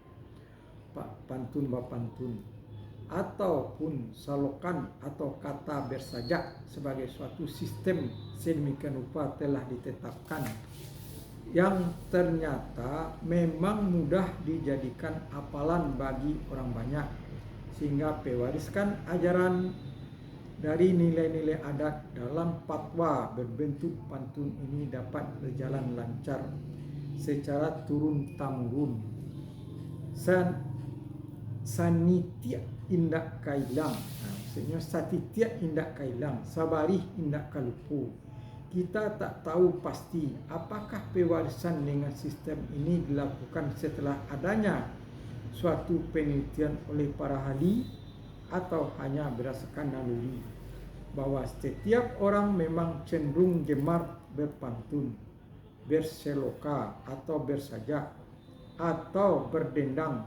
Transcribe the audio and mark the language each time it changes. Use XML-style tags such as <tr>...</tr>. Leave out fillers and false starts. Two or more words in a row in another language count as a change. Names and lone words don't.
<id>ataupun salokan atau kata bersajak sebagai suatu sistem sedemikian rupa telah ditetapkan yang ternyata memang mudah dijadikan hafalan bagi orang banyak, sehingga pewariskan ajaran dari nilai-nilai adat dalam fatwa berbentuk pantun ini dapat berjalan lancar secara turun-temurun.</id> <min>Sanitia indak kailang, maksudnya satitia indak kailang, sabarih indak kalupu.</min> <id>Kita tak tahu pasti apakah pewarisan dengan sistem ini dilakukan setelah adanya suatu penelitian oleh para ahli atau hanya berdasarkan naluri, bahwa setiap orang memang cenderung gemar berpantun, berseloka atau bersajak atau berdendang.</id>